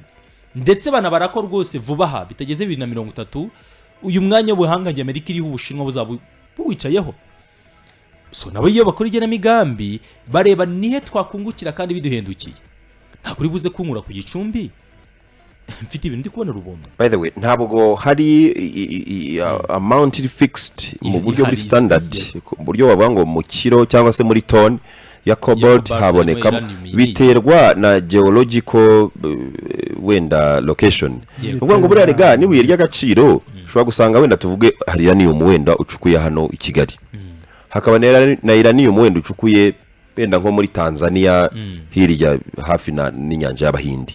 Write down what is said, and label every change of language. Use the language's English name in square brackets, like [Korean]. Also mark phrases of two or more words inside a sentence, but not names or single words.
[Kinyarwanda] Ndetse bana barakora rwose vuba aha bitageze 2030 uyu mwanya w'ubuhangange Amerika iriho Ubushinwa buzaba buwicayeho. So nabo iyo bakora igenamigambi bareba nihe twakungukira kandi biduhendukiye. Nta kuri buze kunkura ku gicumbi mfite ibintu ndi kubona rubomba. [English] By the way, [Kinyarwanda] ntabwo hari [English] amount fixed [Kinyarwanda] mu buryo buri standard, mu buryo bavuga ngo mu kiro cyangwa se muri ton ya cobalt haboneka, biterwa na geological wenda location. Ubwo ngo buriya rega nibuye ry'agaciro ushobora gusanga wenda tuvuge hari uranium wenda ucukuye hano i Kigali, hakaba na uranium wenda ucukuye wenda nko muri Tanzania hirya hafi n'inyanja y'Abahindi.